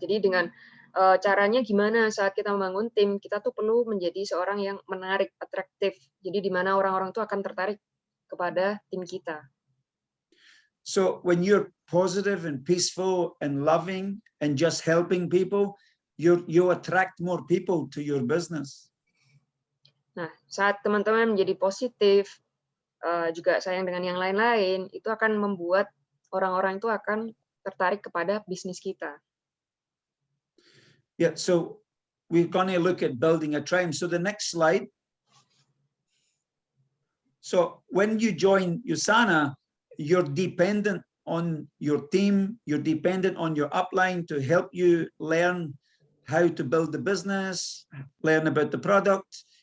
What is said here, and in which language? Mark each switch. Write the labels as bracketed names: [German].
[Indonesian] Jadi dengan caranya gimana saat kita membangun tim, kita tuh perlu menjadi seorang yang menarik, atraktif. Jadi di mana orang-orang tuh akan tertarik kepada tim kita. [English] So when you're positive and peaceful and loving and just helping people, you attract more people to your business. [Indonesian] Nah, saat teman-teman menjadi positif, juga sayang dengan yang lain-lain, itu akan membuat orang-orang itu akan tertarik kepada bisnis kita. [English] Yeah, so we're going to look at building a tribe. So the next slide. So when you join USANA, you're dependent on your team, you're dependent on your upline to help you learn how to build the business, learn about the product.